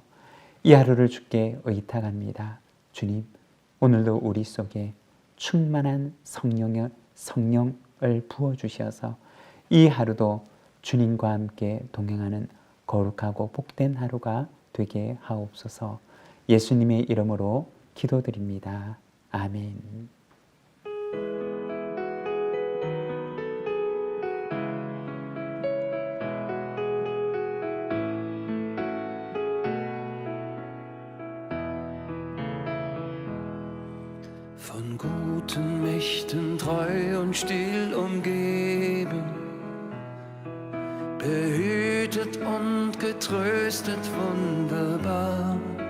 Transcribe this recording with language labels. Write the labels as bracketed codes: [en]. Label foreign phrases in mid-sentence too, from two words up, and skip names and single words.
[ko] 이 하루를 주께 의탁합니다. 주님, 오늘도 우리 속에 충만한 성령을 부어주셔서 이 하루도 주님과 함께 동행하는 거룩하고 복된 하루가 되게 하옵소서. 예수님의 이름으로 기도드립니다. 아멘. [de] Von guten Mächten treu und still umgeben, behütet und getröstet wunderbar.